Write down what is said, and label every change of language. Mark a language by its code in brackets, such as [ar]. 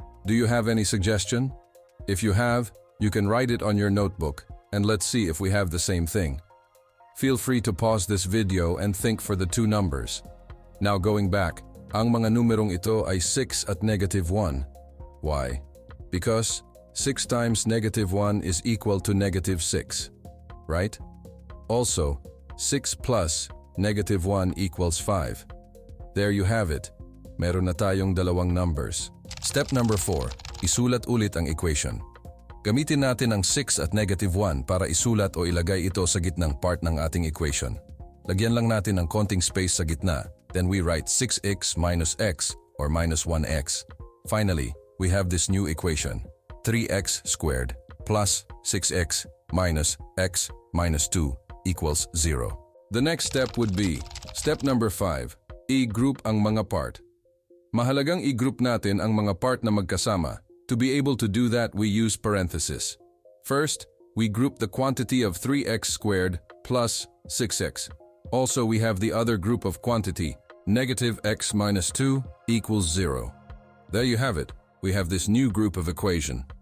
[en] Do you have any suggestion? If you have, you can write it on your notebook and let's see if we have the same thing. Feel free to pause this video and think for the two numbers. Now going back, [tl] ang mga numerong ito ay 6 at negative 1. [en] Why? Because 6 times negative 1 is equal to negative 6, right? Also, 6 plus negative 1 equals 5. There you have it. [tl] Meron na tayong dalawang numbers. [en] Step number 4. [tl] Isulat ulit ang equation. Gamitin natin ang 6 at negative 1 para isulat o ilagay ito sa gitnang part ng ating equation. Lagyan lang natin ng konting space sa gitna, [en] then we write 6x minus x or minus 1x. Finally, we have this new equation, 3x squared plus 6x minus x minus 2 equals 0. The next step would be, step number 5, [tl] i-group ang mga part. Mahalagang i-group natin ang mga part na magkasama. [en] To be able to do that, we use parenthesis. First, we group the quantity of 3x squared plus 6x. Also, we have the other group of quantity, negative x minus 2 equals 0. There you have it. We have this new group of equation.